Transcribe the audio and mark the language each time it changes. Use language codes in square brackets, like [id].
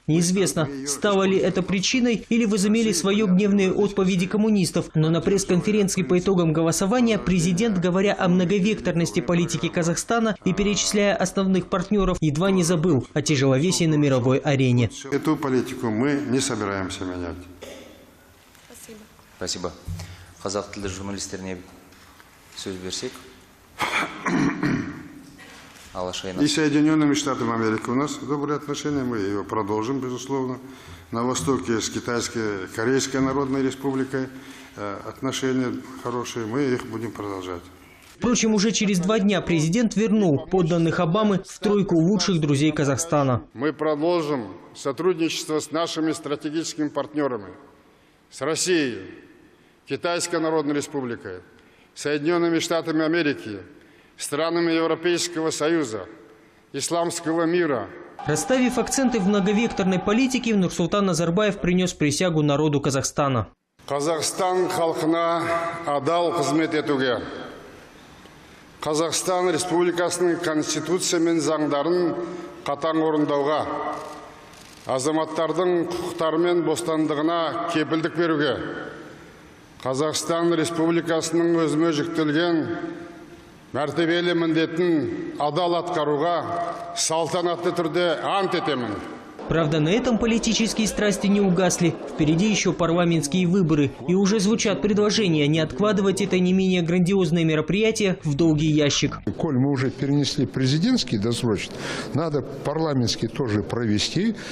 [ru] Неизвестно, стало ли это причиной или возымели свое гневные отповеди коммунистов. Но на пресс-конференции по итогам голосования президент, говоря о многовекторности политики Казахстана и перечисляя основных партнеров, едва не забыл о тяжеловесии на мировой арене. Эту политику мы не собираемся менять. Спасибо. [kk] Қазақ тілді журналистеріне сөз берсек. [ru] И с Соединенными Штатами Америки у нас добрые отношения, мы ее продолжим, безусловно. На востоке с Китайской, Корейской Народной Республикой отношения хорошие, мы их будем продолжать. Впрочем, уже через 2 дня президент вернул подданных Обамы в тройку лучших друзей Казахстана. Мы продолжим сотрудничество с нашими стратегическими партнерами, с Россией, Китайской Народной Республикой, Соединенными Штатами Америки, странами Европейского Союза, исламского мира. Расставив акценты в многовекторной политике, Нурсултан Назарбаев принес присягу народу Казахстана. [kk] Казахстан халқына адал қызмет етуге, Қазақстан Республикасының конституция мен заңдарын қатаң орындауға, азаматтардың құқықтары мен бостандығына кепілдік беруге, Қазақстан Республикасының өзіме жүктелген мәртебелі міндетін адал атқаруға салтанатты түрде ант етемін. [ru] Правда, на этом политические страсти не угасли. Впереди еще парламентские выборы. И уже звучат предложения не откладывать это не менее грандиозное мероприятие в долгий ящик. Коль мы уже перенесли президентский досрочно, надо парламентский тоже провести.